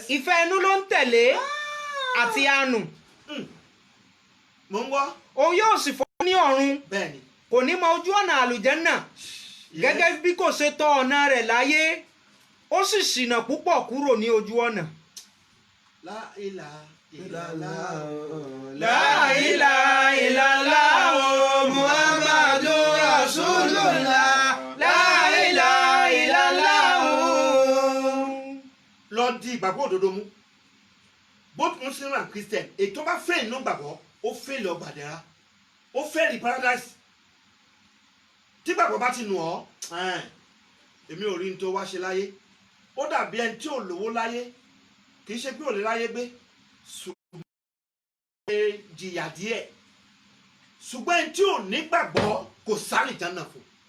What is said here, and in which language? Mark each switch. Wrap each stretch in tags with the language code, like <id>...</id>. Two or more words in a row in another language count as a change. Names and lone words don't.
<yo>ìfẹ́ inú ló ń tẹ̀lé àti àánú mò ń gbọ́. òun yóò sì fọ́ ní ọ̀run bẹ́ẹ̀ni. kò ní mọ ojú ọ̀nà àlùjànnà gẹ́gẹ́ bí kò ṣe tọ ọ̀nà rẹ̀ láyé ó sì ṣìnà púpọ̀ kúrò ní ojú ọ̀nà.</yo> <ar>لا إله إلا الله. لا إله إلا الله محمد رسول الله لا إله إلا الله.</ar> <yo>lọ di ìgbàgbọ́ òdodo mú</yo> <en>both Muslim and Christian</en> <yo>ètò bá fẹ́ inú gbàgbọ́ ó fẹ́ lọ gbàdẹ́ra ó fẹ́ rí paradise tí gbàgbọ́ bá ti nù ọ́ èmi ò rí ní tó wá ṣe láyé ó dàbí ẹni tí ò lówó láyé kì í ṣe pé ò lè láyé gbé ṣùgbọ́n jìyà díẹ̀ ṣùgbọ́n ẹni tí ò ní gbàgbọ́ kò sálì jánà fún</yo>